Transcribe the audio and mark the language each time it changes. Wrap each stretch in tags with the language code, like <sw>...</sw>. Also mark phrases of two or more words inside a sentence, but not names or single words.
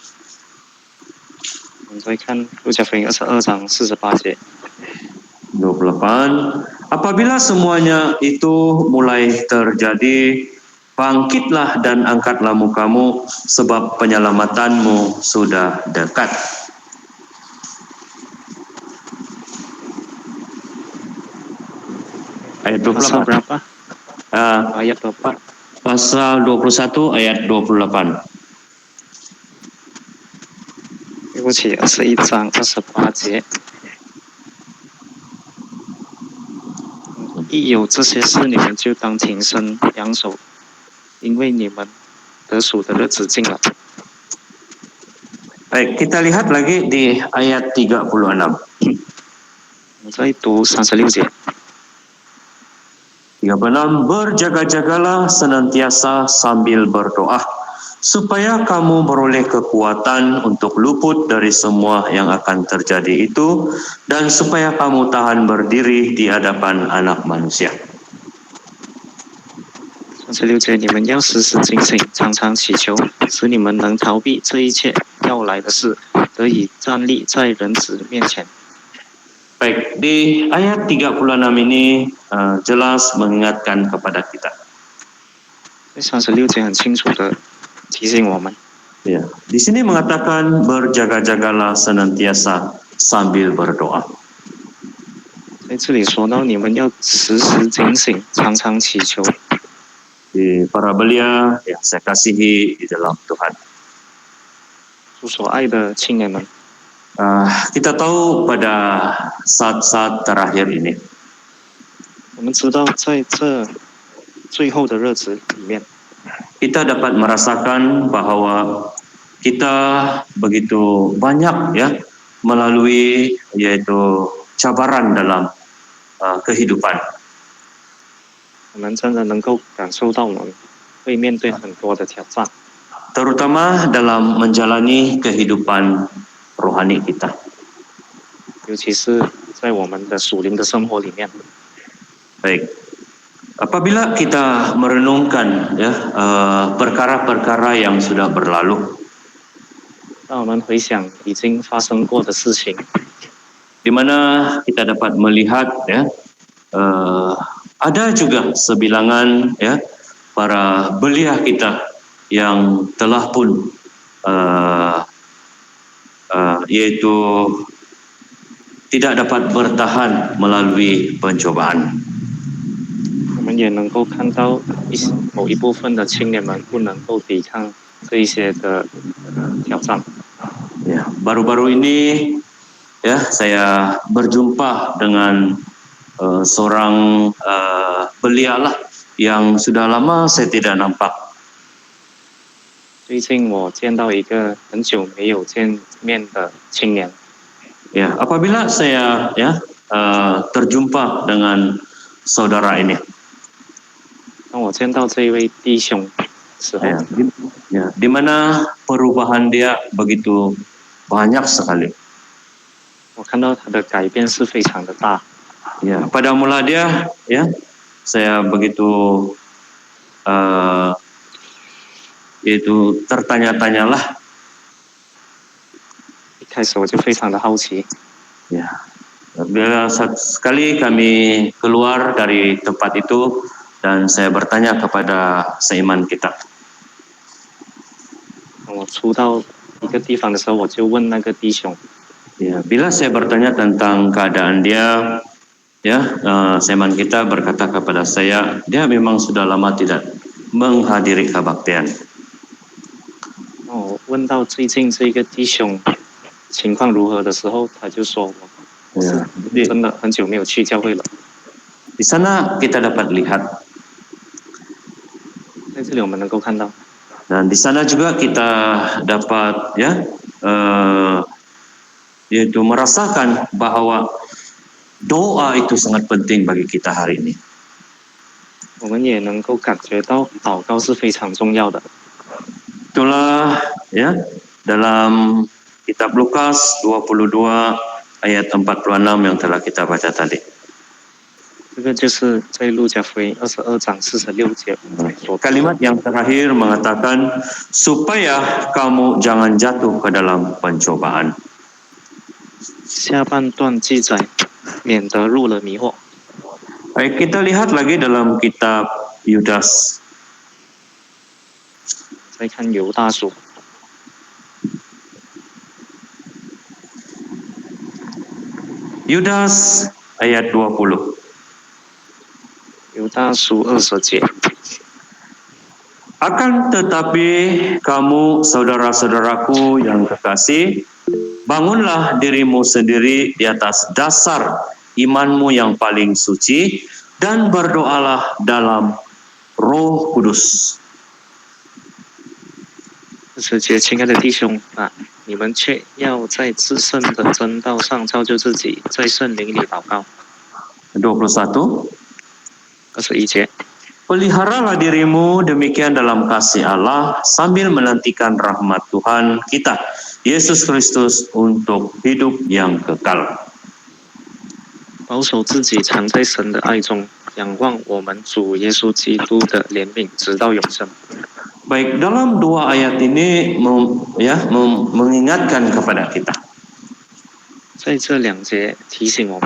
<zh>我们再看路加福音22章48节。</zh> <id>28. Apabila semuanya itu mulai terjadi, bangkitlah dan angkatlah mukamu, sebab penyelamatanmu sudah dekat.</id> <ms>Ayat Pasal 28. berapa? Ah, Ayat berapa? pasal 21 ayat 28.</ms> <zh>对不起，21章28节。一有这些事，你们就当挺身扬手，因为你们得赎的日子近了。</zh> <ms>Baik, kita lihat lagi di ayat 36.</ms> <zh>我们再读36节。 36.</zh> <id>Berjaga-jagalah senantiasa sambil berdoa, supaya kamu beroleh kekuatan untuk luput dari semua yang akan terjadi itu, dan supaya kamu tahan berdiri di hadapan Anak Manusia.</id> <zh>36 节，你们要时时警醒，常常祈求，使你们能逃避这一切要来的事，得以站立在人子面前。</zh> <ms>Baik, di ayat 36 ini jelas mengingatkan kepada kita.</ms> <zh>36 节很清楚的提醒我们，</zh> <ms>Ya, di sini mengatakan berjaga-jagalah senantiasa sambil berdoa.</ms> <zh>在这里说到你们要时时警醒，常常祈求。</zh> <ms>Di para belia yang saya kasihi di dalam Tuhan.</ms> <zh>主所爱的青年们，</zh> <ms>Kita tahu pada saat-saat terakhir ini,</ms> <zh>我们知道在这最后的日子里面，</zh> <ms>kita dapat merasakan bahwa kita begitu banyak ya melalui yaitu cabaran dalam kehidupan.</ms> <zh>我们真的能够感受到我们会面对很多的挑战，</zh> <ms>Terutama dalam menjalani kehidupan rohani kita.</ms> <zh>尤其是在我们的属灵的生活里面。</zh> <ms>Baik, apabila kita merenungkan ya perkara-perkara yang sudah berlalu,</ms> <zh>当我们回想已经发生过的事情，</zh> <ms>di mana kita dapat melihat ya ada juga sebilangan ya para belia kita yang telah pun yaitu tidak dapat bertahan melalui pencobaan.</ms> <zh>我们也能够看到某一部分的青年们不能够抵抗这一些的挑战。</zh> <ms>Ya, baru-baru ini ya saya berjumpa dengan seorang belia lah yang sudah lama saya tidak nampak.</ms> <zh>最近我见到一个很久没有见面的青年，</zh> <ms>Ya, apabila saya ya terjumpa dengan saudara ini,</ms> <zh>当我见到这一位弟兄的时候，</zh> <ms>di mana perubahan dia begitu banyak sekali.</ms> <zh>我看到他的改变是非常的大。</zh> <ms>Ya, pada mula dia ya saya begitu yaitu tertanya-tanyalah.</ms> <zh>一开始我就非常的好奇，</zh> <ms>Ya, bila sekali kami keluar dari tempat itu dan saya bertanya kepada seiman kita.</ms> <zh>当我出到一个地方的时候，我就问那个弟兄，</zh> <ms>Ya, bila saya bertanya tentang keadaan dia, ya, seiman kita berkata kepada saya, dia memang sudah lama tidak menghadiri kebaktian.</ms> <zh>当我问到最近这个弟兄情况如何的时候，他就说我</zh> <ms>Ya,</ms> <zh>真的很久没有去教会了。</zh> <ms>di sana kita dapat lihat</ms> <zh>在这里我们能够看到，</zh> <ms>dan di sana juga kita dapat ya yaitu merasakan bahwa doa itu sangat penting bagi kita hari ini.</ms> <zh>我们也能够感觉到祷告是非常重要的。</zh> <ms>Itulah ya dalam kitab Lukas 22 ayat 46 yang telah kita baca tadi.</ms> <zh>这个就是在路加福音22章46节所</zh> <ms>Kalimat yang terakhir mengatakan supaya kamu jangan jatuh ke dalam pencobaan.</ms> <zh>下半段记载，免得入了迷惑。</zh> <ms>Baik, kita lihat lagi dalam kitab Yudas.</ms> <zh>再看犹大书，</zh> <ms>Yudas ayat 20.</ms> <zh>犹大书20节，</zh> <id>Akan tetapi kamu saudara-saudaraku yang kekasih, bangunlah dirimu sendiri di atas dasar imanmu yang paling suci dan berdoalah dalam Roh Kudus.</id> <zh>20 节，亲爱的弟兄啊，你们却要在至圣的真道上造就自己，在圣灵里祷告。</zh> <ms>21.</ms> <zh>21节，</zh> <id>Peliharalah dirimu demikian dalam kasih Allah sambil menantikan rahmat Tuhan kita, Yesus Kristus untuk hidup yang kekal.</id> <zh>保守自己藏在神的爱中，仰望我们主耶稣基督的怜悯，直到永生。</zh> <ms>Baik, dalam dua ayat ini mengingatkan kepada kita.</ms> <zh>在这两节提醒我们，</zh>